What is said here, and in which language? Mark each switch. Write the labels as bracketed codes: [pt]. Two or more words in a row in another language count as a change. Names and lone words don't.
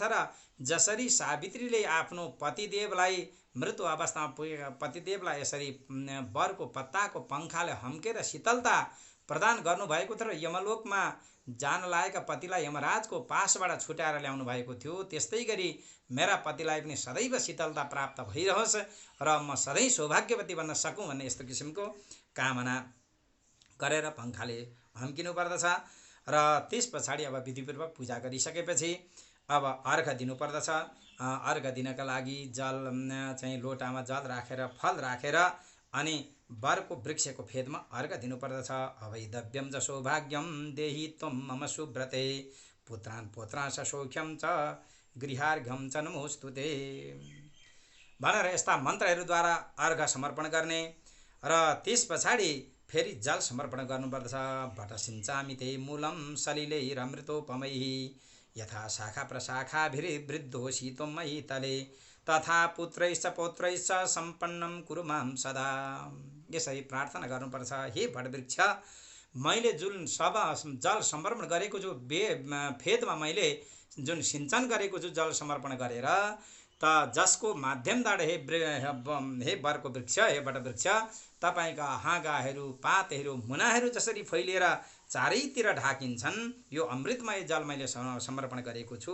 [ne] र जसरी सावित्रीले आफ्नो पतिदेवलाई मृत्यु अवस्थामा पुगेका पतिदेवलाई यसरी बरको पत्ताको पङ्खाले हम्केर शीतलता प्रदान गर्नुभएको थियो र यमलोकमा जान लागेका पतिलाई यमराजको पासबाट छुट्याएर ल्याउनु भएको थियो, त्यस्तै गरी मेरा पतिलाई पनि सदैव शीतलता प्राप्त भइरहोस् र म सधैँ सौभाग्यवती बन्न सकूँ भन्ने यस्तो किसिमको कामना गरेर पङ्खाले हम्किनु पर्दछ। र त्यस पछाडि अब विधिपूर्वक पूजा गरिसकेपछि अब अर्घ दिनुपर्दछ। अर्घ दिनका लागि जल चाहिँ लोटामा जल राखेर फल राखेर अनि बरको वृक्षको फेदमा अर्घ दिनुपर्दछ। [sa] अवैधव्यम च सौभाग्यम देहि त्वं मम सुव्रते पुत्रान् पौत्रांश सौख्यम च गृहार्घ्यम च नमोस्तुते [ne] भनेर यस्ता मन्त्रहरूद्वारा अर्घ समर्पण गर्ने। र त्यस पछाडि फेरि जल समर्पण गर्नुपर्दछ। [sa] भट सिञ्चामि ते मूलं सलिलैरमृतोपमैः यथा शाखा प्रशाखाभिर्वृद्धोषि त्वं मयि तले तथा पुत्रैश्च पौत्रैश्च सम्पन्नं कुरु मां सदा। [ne] यसरी प्रार्थना गर्नुपर्छ। हे वटवृक्ष, मैले जुन जल समर्पण गरेको छु, फेदमा मैले जुन सिञ्चन गरेको छु जल समर्पण गरेर, त जसको माध्यमबाट हे वरको वृक्ष, हे वटवृक्ष, तपाईँका हाँगाहरू पातहरू मुनाहरू जसरी फैलिएर चारैतिर ढाकिन्छन्, यो अमृतमय जल मैले समर्पण गरेको छु।